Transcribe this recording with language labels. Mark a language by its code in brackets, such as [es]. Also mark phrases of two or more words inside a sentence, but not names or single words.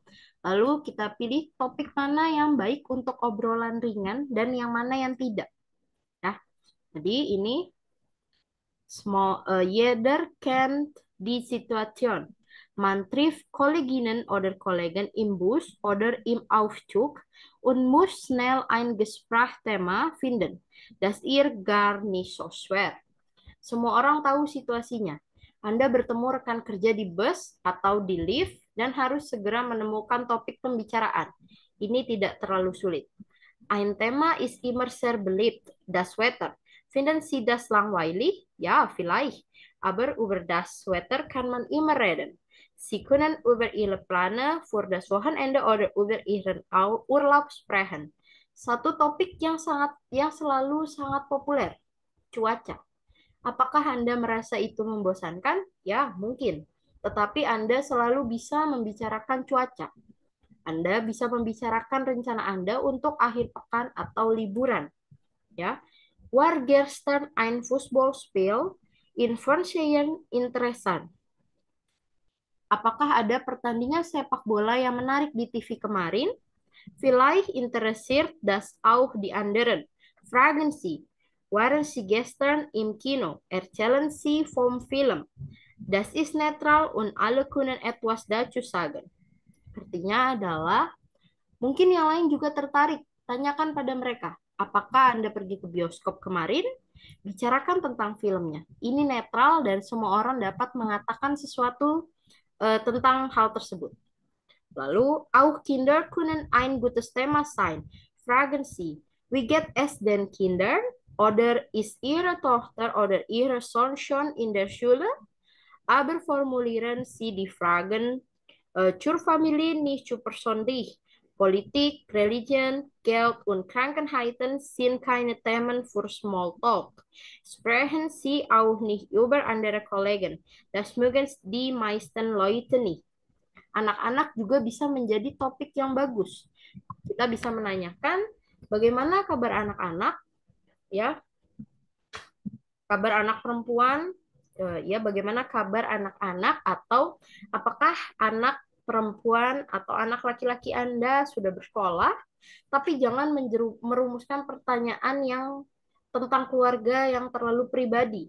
[id] Lalu kita pilih topik mana yang baik untuk obrolan ringan dan yang mana yang tidak. Ya. Jadi ini [de] jeder kennt die Situation. Man trifft Kolleginnen oder Kollegen im Bus oder im Aufzug und muss schnell ein Gesprächsthema finden, das ihr gar nicht so schwer. [id] Semua orang tahu situasinya. Anda bertemu rekan kerja di bus atau di lift dan harus segera menemukan topik pembicaraan. Ini tidak terlalu sulit. [de] Ein Thema ist immer sehr beliebt, das Wetter. Finden Sie das langweilig? Ja, vielleicht. Aber über das Wetter kann man immer reden. Sie können über Ihre Pläne für das Wochenende oder über Ihren Urlaub sprechen. [id] Satu topik yang selalu sangat populer, cuaca. Apakah Anda merasa itu membosankan? Ya, mungkin. Tetapi Anda selalu bisa membicarakan cuaca. Anda bisa membicarakan rencana Anda untuk akhir pekan atau liburan. Ya. [de] War gestern ein Fußballspiel in Fernsehen interessant? [id] Apakah ada pertandingan sepak bola yang menarik di TV kemarin? [de] Vielleicht interessiert das auch die anderen. Fragen Sie, waren Sie gestern im Kino? Erzählen Sie vom Film. Das ist neutral und alle können etwas dazu sagen. [id] Artinya adalah, mungkin yang lain juga tertarik. Tanyakan pada mereka, apakah Anda pergi ke bioskop kemarin? Bicarakan tentang filmnya. Ini netral dan semua orang dapat mengatakan sesuatu tentang hal tersebut. Lalu, [de] auch Kinder können ein gutes Thema sein. Fragen Sie, wie geht es den Kindern? Oder ist Ihre Tochter oder Ihr Sohn schon in der Schule? Aber formulieren Sie die Fragen zur Familie nicht zu persönlich. Politik, Religion, Geld und Krankheiten sind keine Themen für Smalltalk. Sprechen Sie auch nicht über andere Kollegen. Das mögen die meisten Leute nicht. [id] Anak-anak juga bisa menjadi topik yang bagus. Kita bisa menanyakan bagaimana kabar anak-anak, ya, kabar anak perempuan, ya, bagaimana kabar anak-anak, atau apakah anak perempuan atau anak laki-laki Anda sudah bersekolah, tapi jangan merumuskan pertanyaan yang tentang keluarga yang terlalu pribadi.